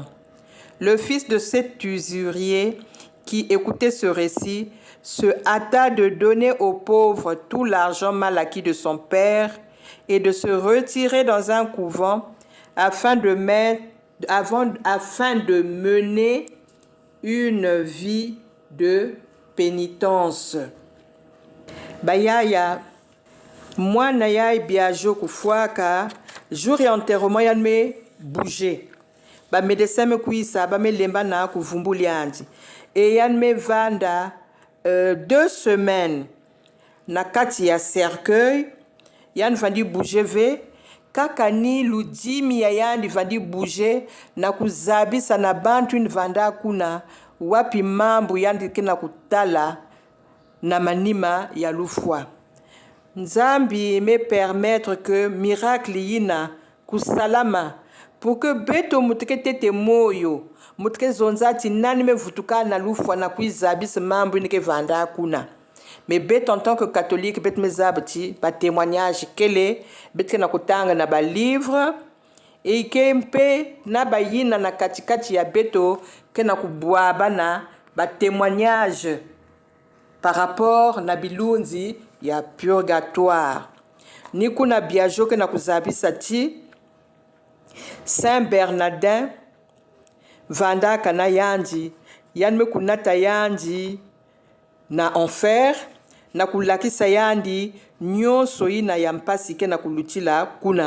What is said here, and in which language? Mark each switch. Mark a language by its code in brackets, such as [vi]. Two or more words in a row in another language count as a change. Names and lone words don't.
[fr] Le fils de cet usurier, qui écoutait ce récit, se hâta de donner aux pauvres tout l'argent mal acquis de son père et de se retirer dans un couvent afin de mener une vie de pénitence. [ktu] Bayaya, moi nayai Biagio kufuaka, [fr] jour et enterrement [ktu] yan me bouger. Ba médecin me kuisa, ba me lemba na kuvumbulianji. Et yan me vanda 2 semaines na kati ya cercueil, yan vandi bouger ve, kaka ni ludimi ya yan vandi bouger na kuzabisa na bantu vanda kuna wapi mambo yan kina kutala na manima ya lufwa. Nzambi me permettre que miracle yina kusalama pour que beto mutike tete moyo mutike zonzati nani me vutuka na lufwa na kuizabisa mambo nike vanda kuna. Mais beto [fr] en tant que catholique [ktu] bet me zabati ba témoignage kele bet na kutanga na ba livre et kempe na ba yina na katikati ya beto ke na kubwaba na ba témoignage [fr] par rapport [ktu] na bilunzi ya purgatoire. Ni kuna Biagio ke na kuzabisa ti Saint Bernardin vanda kana yandi yanme kunata yandi na enfer na kulakisa yandi nyonso ina ya mpasi ke na kulutila kuna.